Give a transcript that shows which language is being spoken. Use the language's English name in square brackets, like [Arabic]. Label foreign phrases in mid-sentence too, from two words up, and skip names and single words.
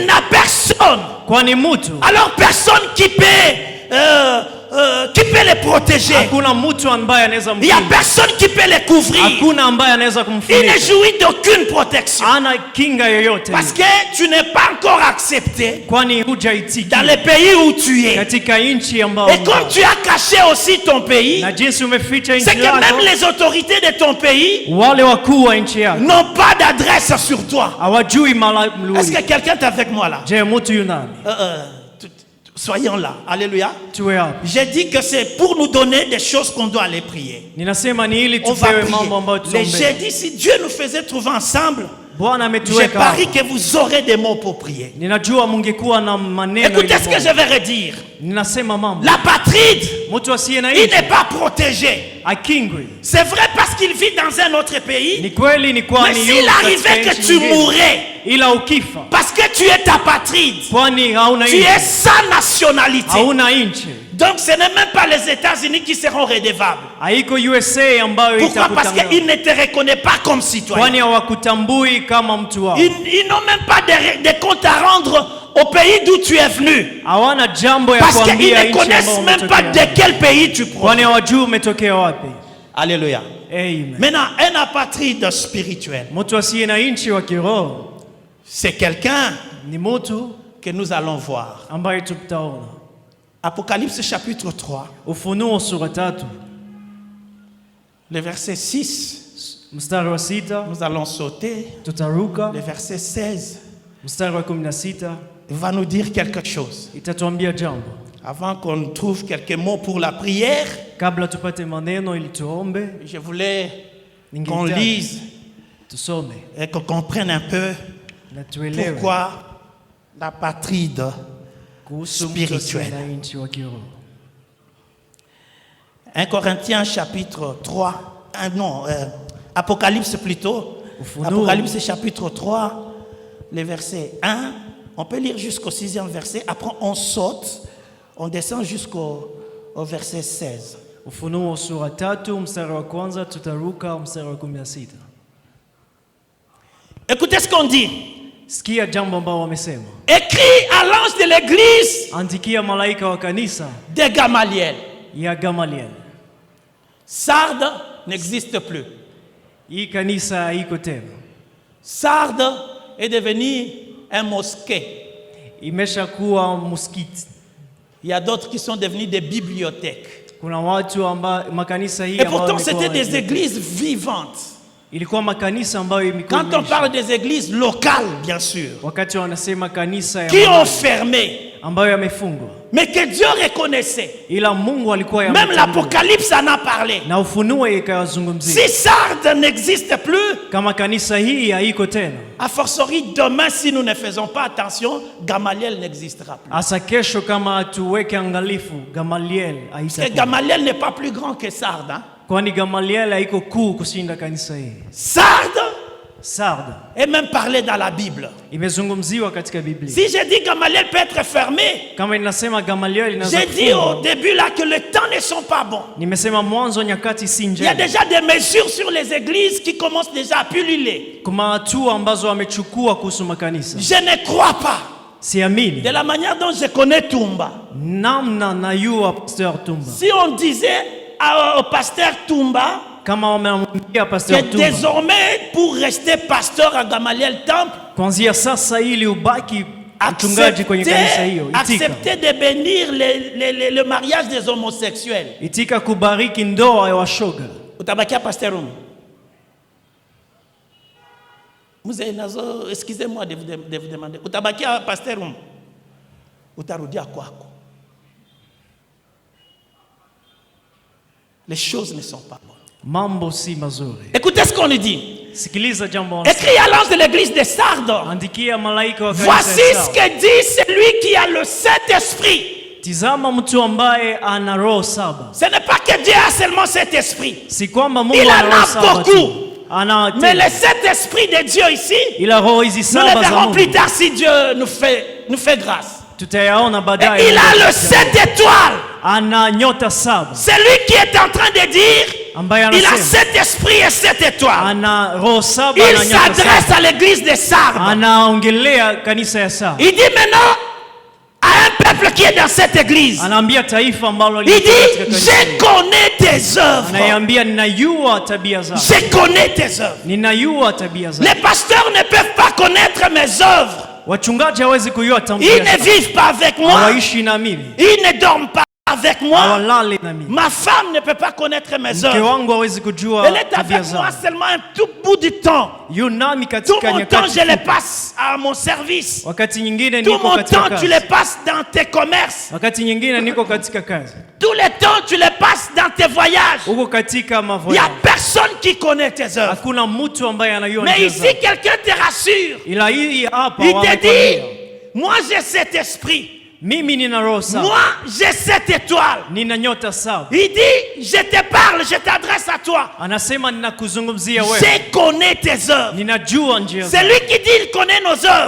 [French] n'a personne. [Swahili] kwani mtu, [French] Alors personne qui peut les protéger. [Swahili] hakuna mtu ambaye anaweza [French] Il n'y a [Swahili] mkinga, [French] personne qui peut les couvrir. [Swahili] hakuna ambaye anaweza [French] Il ne [Swahili] kumfunika, [French] jouit d'aucune protection. [Swahili] ana kinga yoyote, [French] Parce que tu n'es pas encore accepté [Swahili] kwani hujaitika [French] dans le pays où tu es. [Swahili] katika nchi ambao [French] Et comme tu as caché aussi ton pays, [Swahili] na jinsi umeficha [French] c'est [Swahili] nchi [French] que même [Swahili] yako, [French] les autorités de ton pays [Swahili] wale wakuu wa nchi yako [French] n'ont pas d'adresse sur toi. [Swahili] hawajui [French] Est-ce que [Swahili] mlui. [French] quelqu'un est avec moi là? [Swahili] Je, mtu yunani? [French] Soyons là. Alléluia. [Swahili] Tuwe hapa. [French] J'ai dit que c'est pour nous donner des choses qu'on doit aller prier. [Swahili] Ninasema ni ili [French] On va [Swahili] tupewe [French] prier. [Swahili] mambo ambayo [French] Mais [Swahili] tuombe. [French] j'ai dit, si Dieu nous faisait trouver ensemble, [Swahili] Bwana [French] je [Swahili] ametuweka [French] parie [Swahili] hapa. [French] que vous aurez des mots pour prier. [Swahili] Ninajua mungekuwa na maneno [French] Écoutez [Swahili] ili [French] ce que je vais redire. [Swahili] ninasema mambo. [French] L'apatride, [Swahili] Mtu asiye na [French] il [Swahili] nchi [French] n'est pas protégé. [Swahili] akingwi. [French] C'est vrai parce qu'il vit dans un autre pays. [Swahili] Ni kweli ni [French] Mais [Swahili] kwani [French] s'il [Swahili] yuko [French] arrivait [Swahili] katika [French] que [Swahili] nchi [French] tu [Swahili] nyingine, [French] mourrais, [Swahili] ila ukifa [French] parce que tu es apatride, [Swahili] kwani hauna [French] tu es [Swahili] nchi, [French] sans nationalité. [Swahili] hauna nchi, [French] Donc ce n'est même pas les États-Unis qui seront redevables. [Swahili] haiko USA ambayo [French] Pourquoi? Parce [Swahili] itakutangazwa, [French] qu'ils ne te reconnaissent pas comme citoyen. [Swahili] kwani hawakutambui kama mtu wao. [French] Ils n'ont même pas de compte à rendre au pays d'où tu es venu. [Swahili] Hawana jambo ya [French] Parce qu'ils [Swahili] kuambia [French] ne [Swahili] nchi [French] connaissent [Swahili] ambayo [French] même pas de [Swahili] umetokea, [French] quel pays tu proviens. [Swahili] kwani hawajui umetokea wapi. [French] Alléluia. Amen. Maintenant, un apatride spirituel, [Swahili] Mtu asiye na nchi wa kiroho [French] c'est quelqu'un [Swahili] ni mtu [French] que nous allons voir. [Swahili] ambaye tutaona. [French] Apocalypse chapitre 3, [Swahili] Ufunuo sura 3 [French] le verset 6. [Swahili] mstari wa 6 [French] Nous allons sauter. [Swahili] tutaruka, [French] Le verset 16 [Swahili] mstari wa 16 [French] va nous dire quelque chose. [Swahili] itatuambia jambo. [French] Avant qu'on trouve quelques mots pour la prière, [Swahili] Kabla tupate maneno ili tuombe, [French] je voulais qu'on [Swahili] ningehitaji [French] lise [Swahili] tusome [French] et qu'on comprenne un peu [Swahili] na tuelewe [French] pourquoi l'apatride [Swahili] kuhusu mtu asiye [French] spirituel. [Swahili] na nchi wa kiroho. [French] 1 Corinthiens chapitre 3, Apocalypse plutôt, [Swahili] Ufunuo. [French] Apocalypse chapitre 3, le verset 1, on peut lire jusqu'au 6e verset, après on saute, on descend au verset 16. [Swahili] Ufunuo sura 3 mstari wa kwanza tutaruka mstari wa 16. [French] Écoutez ce qu'on dit. [Swahili] Sikia jambo ambao wamesema. [French] Écrit à l'ange de l'église [Swahili] Andikia malaika wa kanisa [French] de Gamaliel. [Swahili] ya Gamaliel. [French] Sardes n'existe plus. [Swahili] Hii kanisa haiko tena. [French] Sardes est devenu un mosquée. [Swahili] Imeshakuwa msikiti. [French] Il y a d'autres qui sont devenus des bibliothèques. [Swahili] Kuna watu ambao makanisa hii [French] Et [Swahili] ambao [French] pourtant, [Swahili] yamekuwa [French] c'était des [Swahili] ni- [French] églises vivantes. [Swahili] ilikuwa makanisa ambayo imekuwa [French] Quand on parle des églises locales, bien sûr, [Swahili] wakati wanasema kanisa ya [French] qui ont [Swahili] mahali, [French] fermé, [Swahili] ambayo yamefungwa, [French] mais que Dieu reconnaissait. [Swahili] ila Mungu alikuwa [French] Même [Swahili] yametambua. [French] l'Apocalypse en a parlé. [Swahili] Na Ufunuo ikayazungumzia. [French] Si Sardes n'existe plus, [Swahili] Kama kanisa hii haiko tena, [French] a fortiori demain, si nous ne faisons pas attention, Gamaliel n'existera plus. [Swahili] hasa kesho kama hatuweke angalifu, Gamaliel [French] Parce que [Swahili] haitakuwa. [French] Gamaliel n'est pas plus grand que Sardes. Hein? [Swahili] Kwani Gamaliel haiko kuu kushinda kanisa hii. [French] Sardes Sarda est même parlé dans la Bible. [Swahili] imezungumziwa katika Biblia. [French] Si je dis Gamaliel peut être fermé, [Swahili] Kama inasema Gamaliel inaweza [French] j'ai dit au [Swahili] kufungwa, [French] début là que les temps ne sont pas bons. [Swahili] nimesema mwanzo nyakati si [French] Il y a [Swahili] njema. [French] déjà des mesures sur les églises qui commencent déjà à pulluler. [Swahili] Kuna hatua ambazo wamechukua kuhusu makanisa. [French] Je ne crois pas. [Swahili] Siamini [French] De la manière dont je connais Toumba. [Swahili] namna na yua Pastor Tumba. [French] Si on disait au pasteur Toumba [Swahili] Kama wamemwambia Pastor [French] que [Swahili] Tumba, [French] désormais pour rester pasteur à Gamaliel Temple, [Swahili] kuanzia sasa ili ubaki mchungaji kwenye kanisa hiyo, [French] accepter de bénir le mariage des homosexuels. [Swahili] itika kubariki ndoa ya washoga. Utabakia pasteur Rum. Mzee nazo, [French] excusez-moi de vous demander. [Swahili] Utabakia pasteur Rum. Utarudia kwako. [French] Les choses ne sont pas bonnes. [Swahili] Mambo si mazuri. [French] Écoutez ce qu'on nous dit. [Swahili] Sikiliza jambo. [French] Écris à l'ange de l'église de Sardes. [Swahili] Andikia malaika wa kanisa [French] Voici [Swahili] ya [French] ce [Swahili] Sardes. [French] que dit celui qui a le Saint-Esprit. [Swahili] Tizama mtu ambaye ana roho saba. [French] Ce n'est pas que Dieu a seulement cet esprit. [Swahili] Si kwamba Mungu [French] Il [Swahili] ana [French] en [Swahili] roho [French] a [Swahili] saba [French] beaucoup. [Swahili] tu. Ana [French] Mais [Swahili] tena. [French] le Saint-Esprit de Dieu ici, [Swahili] Ila roho hizi [French] nous [Swahili] saba [French] le [Swahili] za [French] verrons plus [Swahili] Mungu [French] tard si Dieu nous fait grâce. [Swahili] tutayaona [French] Et [Swahili] baadaye. [French] il a le 7 étoiles. [Swahili] Ana nyota saba. [French] C'est lui qui est en train de dire, [Swahili] Ambaye [French] il a [Swahili] anasema [French] 7 esprits et 7 étoiles. [Swahili] ana roho saba [French] Il [Swahili] na nyota [French] s'adresse [Swahili] saba. [French] à l'église de Sardes. [Swahili] Anaongelea kanisa ya Sardes. [French] Il dit maintenant à un peuple qui est dans cette église, [Swahili] Anaambia taifa ambalo [French] il [Swahili] liko katika [French] dit, [Swahili] kanisa. [French] je connais tes œuvres. [Swahili] Anaiambia ninajua tabia zako. [French] Je connais tes œuvres. [Swahili] Ninajua tabia zako. [French] Les pasteurs ne peuvent pas connaître mes œuvres. [Swahili] Wachungaji hawezi kujua [French] Ils [Swahili] tabia [French] ne [Swahili] zako. [French] vivent pas avec moi. [Swahili] Hawaishi na mimi. [French] Ils ne dorment pas avec moi. [Swahili] Hawalali na mimi. [French] Ma femme ne peut pas connaître mes [Swahili] Mke [French] œuvres. [Swahili] wangu hawezi kujua [French] Elle est [Swahili] tabia [French] avec moi [Swahili] zangu. [French] seulement un tout bout du temps. [Swahili] Yu nami [French] Tout [Swahili] katika [French] mon temps, [Swahili] nyakati [French] je le [Swahili] fupi. [French] passe à mon service. [Swahili] Wakati nyingine [French] Tout [Swahili] niko [French] mon [Swahili] katika [French] temps, tu [Swahili] kazi. [French] le passes dans tes commerces. [Swahili] Wakati nyingine niko katika kazi. [French] Tout le temps, tu le passes dans tes voyages. [Swahili] Uko katika [French] Il n'y a [Swahili] mavoya. [French] personne qui connaît tes œuvres. [Swahili] Hakuna mtu ambaye anajua [French] Mais [Swahili] njia [French] ici, [Swahili] zangu. [French] quelqu'un te rassure. [Swahili] Ila hii hapa [French] Il te [Swahili] wamekwambia, [French] dit, moi j'ai cet esprit. [Swahili] mimi nina roho saba. [French] Moi j'ai cette étoile. [Swahili] Nina nyota saba. [French] Il dit, je te parle, je t'adresse à toi. [Swahili] Anasema ninakuzungumzia wewe. [French] Je connais tes œuvres. [Swahili] Ninajua njia [French] C'est [Swahili] zako. [French] lui qui dit, il connaît nos œuvres.